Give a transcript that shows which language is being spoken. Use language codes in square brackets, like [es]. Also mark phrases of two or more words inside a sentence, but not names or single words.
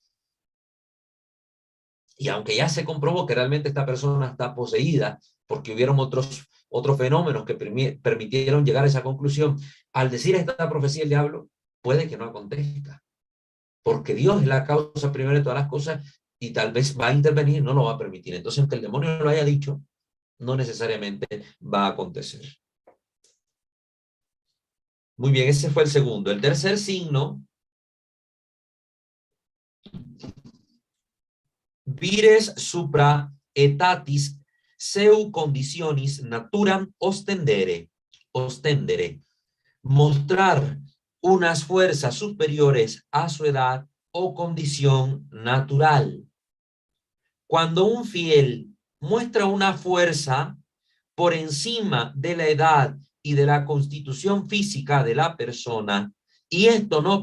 [es] Y aunque ya se comprobó que realmente esta persona está poseída, porque hubieron otros fenómenos que permitieron llegar a esa conclusión, al decir esta profecía el diablo, puede que no acontezca. Porque Dios es la causa primera de todas las cosas y tal vez va a intervenir, no lo va a permitir. Entonces, aunque el demonio lo haya dicho, no necesariamente va a acontecer. Muy bien, ese fue el segundo. [la] El tercer signo, vires supra etatis seu conditionis naturam ostendere, [es] mostrar unas fuerzas superiores a su edad o condición natural. Cuando un fiel muestra una fuerza por encima de la edad y de la constitución física de la persona, y esto no